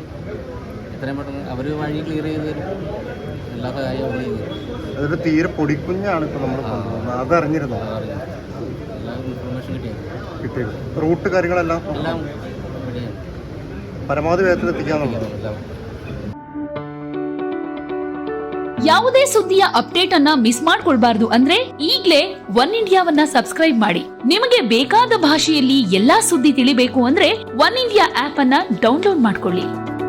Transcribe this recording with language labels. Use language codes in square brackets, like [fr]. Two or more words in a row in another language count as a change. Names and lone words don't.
[ml] എത്രയും പെട്ടെന്ന് അവർ വഴി ക്ലിയർ ചെയ്ത് തരും. എല്ലാ കാര്യവും അതൊരു തീരെ പൊടിക്കുഞ്ഞാണ് ഇപ്പൊ നമ്മൾ അതറിഞ്ഞിരുന്നോ? എല്ലാ ഇൻഫർമേഷൻ കിട്ടിയത് റൂട്ട് കാര്യങ്ങളെല്ലാം എല്ലാം റെഡിയാണ്. പരമാവധി വേഗത്തിൽ എത്തിക്കാന്നുള്ളത്. [kn] ಯಾವುದೇ ಸುದ್ದಿಯ ಅಪ್ಡೇಟ್ ಅನ್ನ ಮಿಸ್ ಮಾಡ್ಕೊಳ್ಬಾರ್ದು ಅಂದ್ರೆ ಈಗ್ಲೇ ಒನ್ ಇಂಡಿಯಾವನ್ನ ಸಬ್ಸ್ಕ್ರೈಬ್ ಮಾಡಿ. ನಿಮಗೆ ಬೇಕಾದ ಭಾಷೆಯಲ್ಲಿ ಎಲ್ಲಾ ಸುದ್ದಿ ತಿಳಿಬೇಕು ಅಂದ್ರೆ ಒನ್ ಇಂಡಿಯಾ ಆಪ್ ಅನ್ನ ಡೌನ್ಲೋಡ್ ಮಾಡ್ಕೊಳ್ಳಿ.